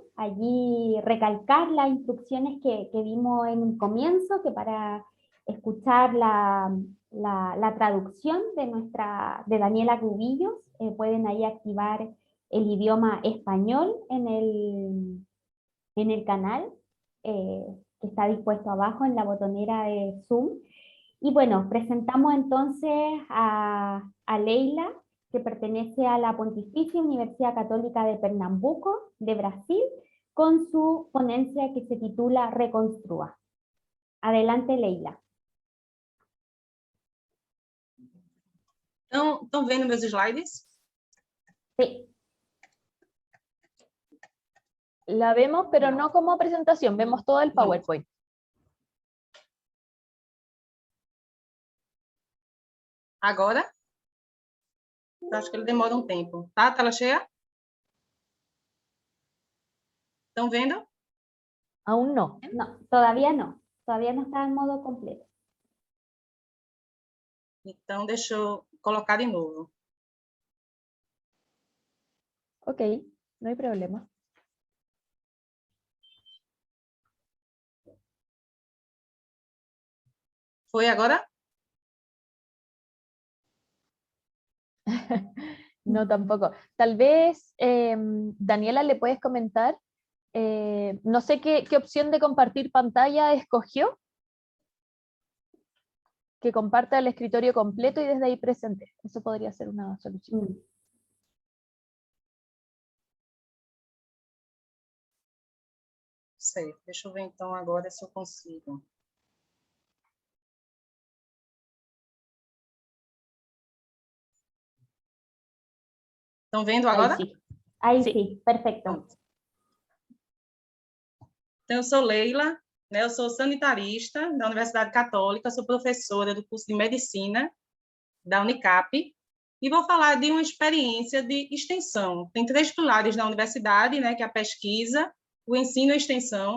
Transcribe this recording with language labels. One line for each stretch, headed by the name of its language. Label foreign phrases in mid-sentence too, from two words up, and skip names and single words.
Spanish: Allí recalcar las instrucciones que vimos en un comienzo, que para escuchar la traducción de Daniela Cubillos, pueden ahí activar el idioma español en el canal, que está dispuesto abajo en la botonera de Zoom. Y bueno, presentamos entonces a Leila, que pertenece a la Pontificia Universidad Católica de Pernambuco, de Brasil, con su ponencia que se titula Reconstrua. Adelante, Leila.
Portuguese: Estão vendo meus slides?
Spanish: Sí. La vemos, pero no como presentación, vemos todo el PowerPoint.
Portuguese: Agora? Eu acho que ele demora um tempo. Tá? Tela cheia? Estão vendo?
Spanish: Aún no. No, todavía no. Todavía no está en modo completo.
Portuguese: Então, deixa eu colocar de novo.
Spanish: Ok, no hay problema.
Portuguese: Foi agora?
Spanish: No, tampoco. Tal vez, Daniela, ¿le puedes comentar? No sé qué opción de compartir pantalla escogió. Que comparta el escritorio completo y desde ahí presente. Eso podría ser una solución.
Portuguese: Sei. Deixa eu ver então agora se eu consigo. Estão vendo agora?
Spanish: Ahí sí. Ahí Sí. sí, perfecto.
Portuguese: Pronto. Então, eu sou Leila, né? Eu sou sanitarista da Universidade Católica, sou professora do curso de Medicina da Unicap e vou falar de uma experiência de extensão. Tem 3 pilares na universidade, né? Que é a pesquisa, o ensino e a extensão.